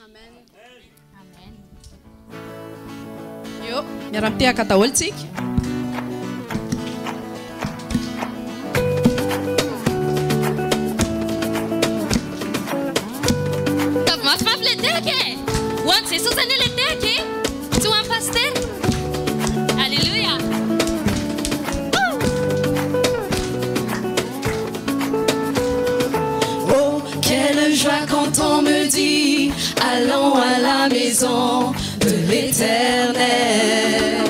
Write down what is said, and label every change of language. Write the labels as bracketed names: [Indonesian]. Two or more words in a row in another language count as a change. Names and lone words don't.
[Malagasy] Yo, miara-mitehaka daholo tsika. Mafimafy le tehaka e. Ho an'i Jesosy anie le tehaka e. Tsy ho an'ny paster. Alléluia. [French] Oh, quelle joie quand on me dit allons à la maison de l'Éternel.